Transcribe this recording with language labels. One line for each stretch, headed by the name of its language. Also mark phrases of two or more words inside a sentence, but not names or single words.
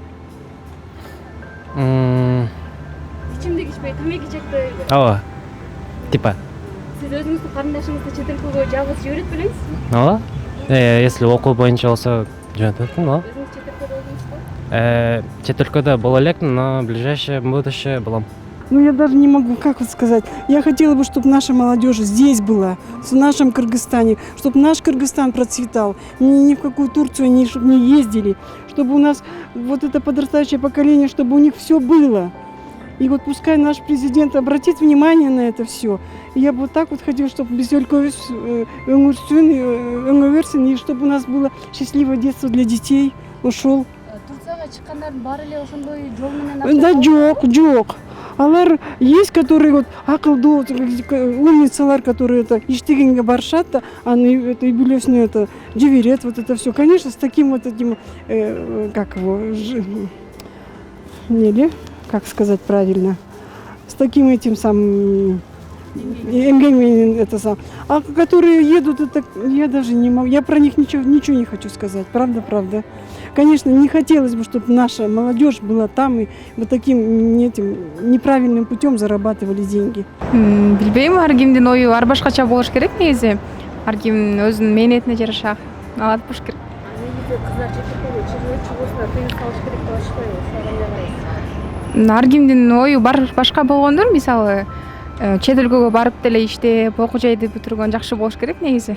Kyrgyz: Ичимдик ичпей, тамеки чекпей. Ооба. Типа. Сиз өзүңүздүн карындашыңызды чет өлкөгө жалгыз жиберип белеңизби? Ооба. Если окуу боюнча болсо жөнөтөтмүн, ооба. Өзүңүз чет өлкөдө болдуңузбу? Чет өлкөдө боло элекмин,
Russian: но в ближайшее будущее болом. Ну, я даже не могу, как вот сказать. Я хотела бы, чтобы наша молодежь здесь была, в нашем Кыргызстане, чтобы наш Кыргызстан процветал, ни в какую Турцию не ездили, чтобы у нас вот это подрастающее поколение, чтобы у них все было. И вот пускай наш президент обратит внимание на это все. И я бы вот так вот хотела, чтобы без öngörсүн, и чтобы у нас было счастливое детство для детей. Ушел.
Kyrgyz: Турцияга чыккандардын баары эле ошондой жол менен Да, жок. Алар
Russian: есть, которые вот
Kyrgyz: акылдуу, умницалар,
Russian: которые это
Kyrgyz: иштегенге барышат, да, аны это и бүлөсүнө это жиберет,
Russian: вот это все. Конечно, с таким вот этим, как его, как сказать правильно, с таким этим самым это сам. А которые едут, это я даже не могу, я про них ничего не хочу сказать, правда. Конечно, не хотелось бы, чтобы наша молодежь была там и вот таким этим неправильным путем зарабатывали деньги.
Kyrgyz: Билбейм, ар кимдин ою ар башкача болуш керек негизи. Ар ким өзүнүн мээнетине жараша алат болуш керек. Негизи кыздар чет өлкөгө чыгуусуна тыйым салыш керек деп атышпайбы? Кандай карайсыз? Ар кимдин ою башка болгондур, мисалы чет өлкөгө барып деле иштеп, окуу жайды бүтүргөн жакшы болуш керек негизи.